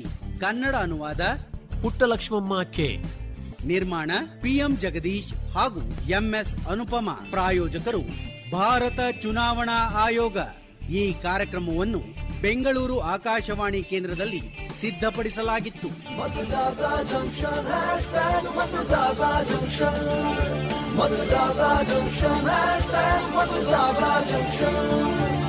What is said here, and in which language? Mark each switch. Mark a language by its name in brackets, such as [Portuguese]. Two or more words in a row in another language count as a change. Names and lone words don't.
[Kannada] ಕನ್ನಡ ಅನುವಾದ ಪುಟ್ಟಲಕ್ಷ್ಮಮ್ಮ ಕೆ. ನಿರ್ಮಾಣ ಪಿಎಂ ಜಗದೀಶ್ ಹಾಗೂ ಎಂಎಸ್ ಅನುಪಮ. ಪ್ರಾಯೋಜಕರು ಭಾರತ ಚುನಾವಣಾ ಆಯೋಗ. ಈ ಕಾರ್ಯಕ್ರಮವನ್ನು ಬೆಂಗಳೂರು ಆಕಾಶವಾಣಿ ಕೇಂದ್ರದಲ್ಲಿ ಸಿದ್ಧಪಡಿಸಲಾಗಿತ್ತು. [Hindi] मतदाता [English] junction hashtag [Hindi] मतदाता जंक्शन, मतदाता [English] junction hashtag [Hindi] मतदाता जंक्शन.